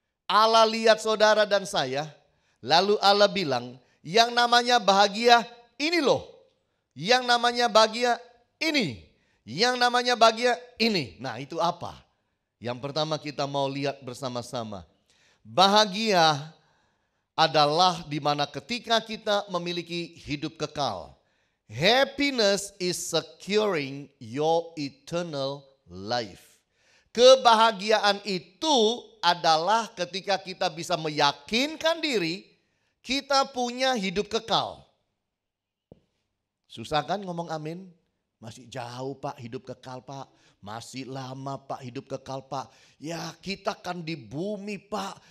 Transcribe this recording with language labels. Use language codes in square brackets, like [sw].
[id] Allah lihat saudara dan saya, lalu Allah bilang, yang namanya bahagia ini loh. Yang namanya bahagia ini. Yang namanya bahagia ini. Nah, itu apa? Yang pertama kita mau lihat bersama-sama. Bahagia adalah di mana ketika kita memiliki hidup kekal. [en] Happiness is securing your eternal life. [id] Kebahagiaan itu adalah ketika kita bisa meyakinkan diri kita punya hidup kekal. Susah kan ngomong amin? Masih jauh Pak hidup kekal Pak. Masih lama Pak hidup kekal Pak. Ya kita kan di bumi Pak.